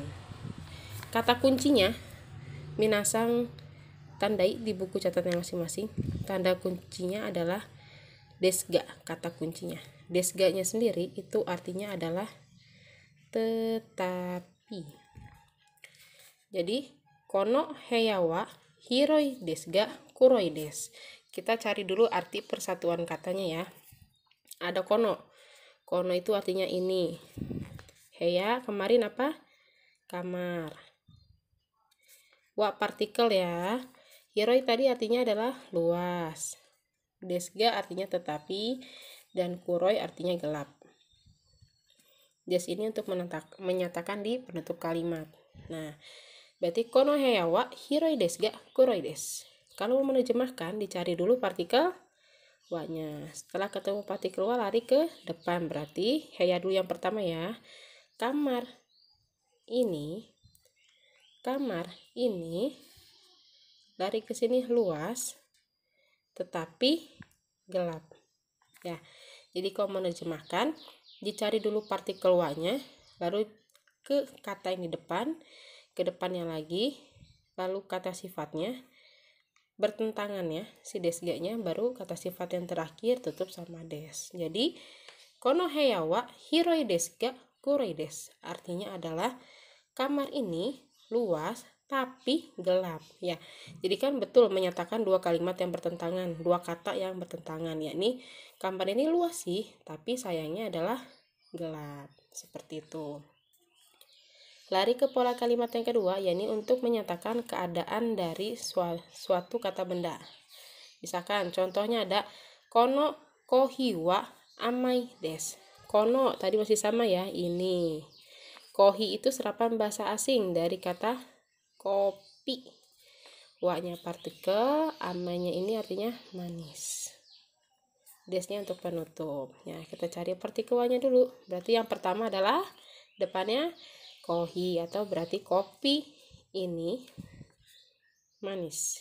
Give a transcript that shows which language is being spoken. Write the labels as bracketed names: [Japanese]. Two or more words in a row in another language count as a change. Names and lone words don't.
[Indonesian] Kata kuncinya minasang tandai di buku catatan masing-masing. Tanda kuncinya adalah desga, kata kuncinya. Desga-nya sendiri itu artinya adalah tetapi. [Japanese] Jadi この部屋は広いですが黒いです. [Indonesian] Kita cari dulu arti persatuan katanya ya. Ada kono. Kono itu artinya ini. Heya kemarin apa? Kamar. Wa partikel ya. Hiroi tadi artinya adalah luas. [Japanese] ですが [Indonesian] artinya tetapi dan kuroi artinya gelap. Des ini untuk menyatakan di penutup kalimat. Nah, berarti [Japanese] この部屋は広いですが黒いです. [Indonesian] Kalau mau menerjemahkan dicari dulu partikel wa-nya. Setelah ketemu partikel wa lari ke depan. Berarti heya dulu yang pertama ya. Kamar ini lari ke sini luas tetapi gelap. Ya. Jadi kalau menerjemahkan dicari dulu partikel wa-nya, lalu ke kata yang di depan, ke depannya lagi, lalu kata sifatnya bertentangan ya, si desga-nya, baru kata sifat yang terakhir tutup sama des. [Japanese] Jadi この部屋は広いですが黒いです. [Indonesian] Artinya adalah kamar ini luas tapi gelap ya. Jadi kan betul menyatakan dua kalimat yang bertentangan, dua kata yang bertentangan, yakni kamar ini luas sih, tapi sayangnya adalah gelap. Seperti itu. Lari ke pola kalimat yang kedua, yakni untuk menyatakan keadaan dari suatu kata benda. Misalkan contohnya ada [Japanese] このコーヒーは甘いです. [Indonesian] Kono tadi masih sama ya, ini. Kohi itu serapan bahasa asing dari kata kopi. Wa-nya partikel, amainya ini artinya manis. Desnya untuk penutup. Ya, kita cari partikel wa-nya dulu. Berarti yang pertama adalah depannya kohi atau berarti kopi ini manis.